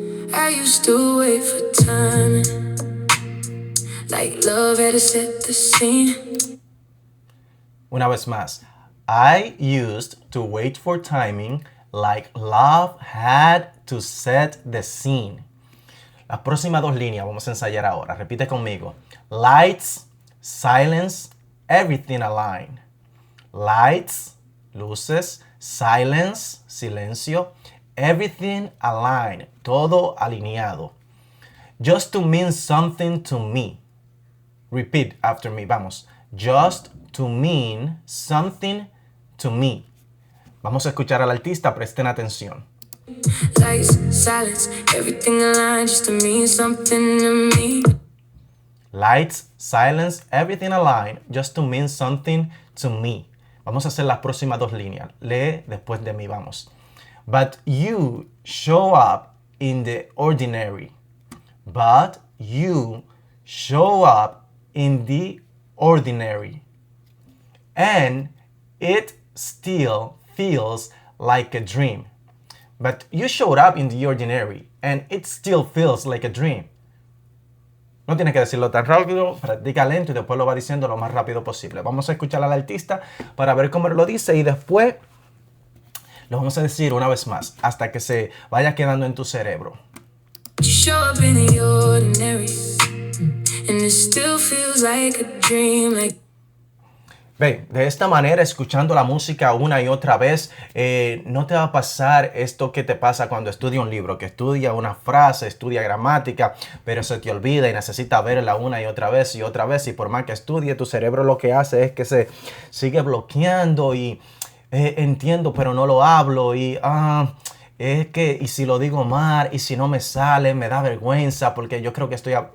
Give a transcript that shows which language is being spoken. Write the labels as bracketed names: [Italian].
[English] I used to wait for timing, Like love had to set the scene. [Spanish] Una vez más. [English] I used to wait for timing like love had to set the scene. [Spanish] Las próximas dos líneas vamos a ensayar ahora. Repite conmigo. [English] Lights, silence, everything aligned. Lights, [Spanish] luces, [English] silence, [Spanish] silencio, [English] everything aligned, [Spanish] todo alineado. [English] Just to mean something to me. Repeat after me, vamos. Just to mean something to me. [Spanish] Vamos a escuchar al artista, presten atención. [English] Lights, silence, everything aligned just to mean something to me. Lights, silence, everything aligned just to mean something to me. [Spanish] Vamos a hacer las próximas dos líneas. Lee después de mí, vamos. [English] But you show up in the ordinary. But you show up in the ordinary. And it still feels like a dream. But you showed up in the ordinary. And it still feels like a dream. [Spanish] No tienes que decirlo tan rápido, practica lento y después lo va diciendo lo más rápido posible. Vamos a escuchar al artista para ver cómo lo dice y después lo vamos a decir una vez más hasta que se vaya quedando en tu cerebro. [English] You show up in the ordinary, and it still feels like a dream. [Spanish] Ve, de esta manera, escuchando la música una y otra vez, no te va a pasar esto que te pasa cuando estudia un libro, que estudia una frase, estudia gramática, pero se te olvida y necesita verla una y otra vez y otra vez. Y por más que estudie, tu cerebro lo que hace es que se sigue bloqueando y entiendo, pero no lo hablo y es que, y si lo digo mal, y si no me sale, me da vergüenza porque yo creo que estoy...